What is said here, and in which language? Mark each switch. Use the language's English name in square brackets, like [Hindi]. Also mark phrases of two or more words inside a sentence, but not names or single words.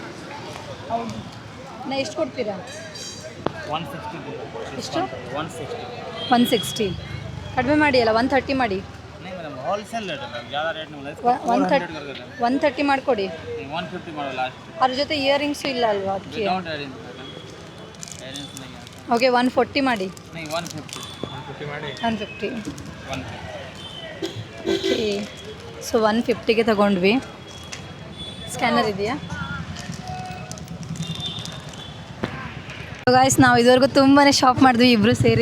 [Kannada] ಹೌದು. ನಾ ಎಷ್ಟು ಕೊಡ್ತೀರಾ? 160. ಎಷ್ಟು? 160. 160. ಕಡಿಮೆ ಮಾಡಿ ಅಲ್ಲ, 130 ಮಾಡಿ. [Hindi] नहीं मैडम, होलसेल रेट है मैम, ज़्यादा रेट नहीं बोला। [Kannada] 130 ಮಾಡಿಕೊಡಿ. 150 ಮಾಡೋ ಲಾಸ್ಟ್. ಅದ್ರ ಜೊತೆ ಇಯರಿಂಗ್ಸು ಇಲ್ಲ ಅಲ್ವಾ ಅದಕ್ಕೆ? [English] without earrings [Hindi] मैडम, ಇಯರಿಂಗ್ಸ್ नहीं है। [Kannada] ಓಕೆ 140 ಮಾಡಿ. नहीं 150 ಮಾಡಿ. 150. 150. ಓಕೆ, ಸೊ 150ಗೆ ತಗೊಂಡ್ವಿ. ಸ್ಕ್ಯಾನರ್ ಇದೆಯಾ? ಗಾಯ್ಸ್, ನಾವು ಇದುವರೆಗೂ ತುಂಬಾ ಶಾಪ್ ಮಾಡಿದ್ವಿ ಇಬ್ಬರು ಸೇರಿ.